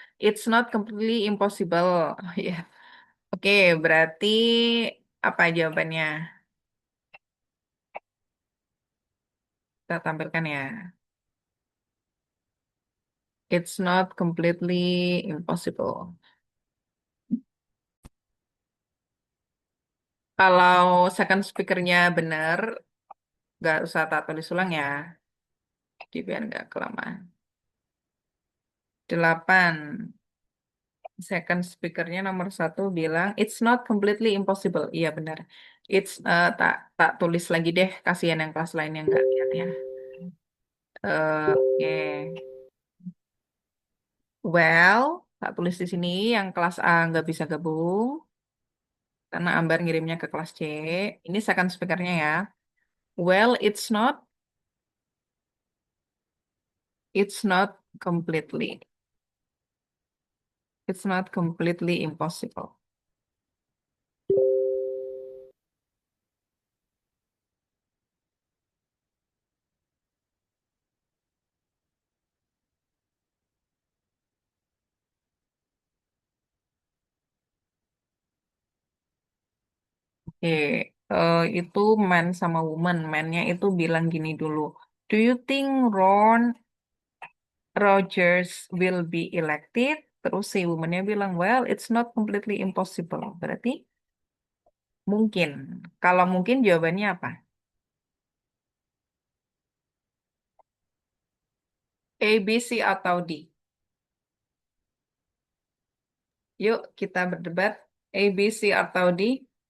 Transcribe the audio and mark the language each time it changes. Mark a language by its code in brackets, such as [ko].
[en] It's not completely impossible. [id] Oh, ya. Oke, berarti apa jawabannya? Kita tampilkan ya. [en] It's not completely impossible. [id] Kalau second speakernya benar, nggak usah tak tulis ulang ya. Jadi biar nggak kelamaan. 8. Second speakernya nomor 1 bilang, [en] it's not completely impossible. [id] Iya benar. It's tak tulis lagi deh. Kasihan yang kelas lain yang nggak lihat ya. Oke. Well, tak tulis di sini yang kelas A nggak bisa gabung. Karena Ambar ngirimnya ke kelas C. Ini second speakernya ya. [en] Well, it's not completely. It's not completely impossible. [id] Oke, itu man sama woman. Man-nya itu bilang gini dulu. [en] Do you think Ron Rogers will be elected? [id] Terus si woman-nya bilang, [en] well, it's not completely impossible. [id] Berarti mungkin. Kalau mungkin jawabannya apa? A, B, C, atau D? Yuk kita berdebat. A, B, C, atau D?